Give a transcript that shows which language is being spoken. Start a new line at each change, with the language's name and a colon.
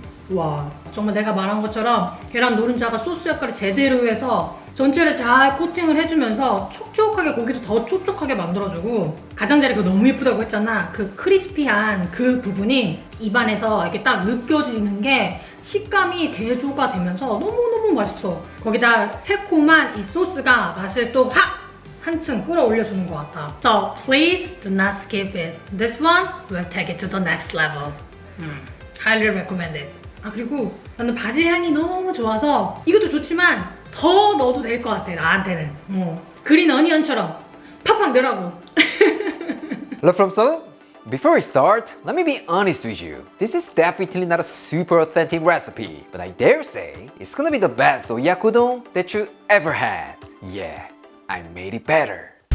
Korean: 와, 정말 내가 말한 것처럼 계란 노른자가 소스 역할을 제대로 해서 전체를 잘 코팅을 해주면서 촉촉하게 고기도 더 촉촉하게 만들어주고 가장자리 그거 너무 예쁘다고 했잖아. 그 크리스피한 그 부분이 입안에서 이렇게 딱 느껴지는 게 식감이 대조가 되면서 너무너무 맛있어. 거기다 새콤한 이 소스가 맛을 또 확 한층 끌어올려주는 것 같아.
English: So please do not skip it. This one will take it to the next level. Highly recommended.
Korean: 아 그리고 나는 바질 향이 너무 좋아서 이것도 좋지만 더 넣어도 될 것 같아 나한테는. 그린 어니언처럼 팍팍 넣으라고.
English: Hello from Seoul. Before we start, let me be honest with you. This is definitely not a super authentic recipe, but I dare say it's gonna be the best Oyakodon that you ever had. Yeah, I made it better.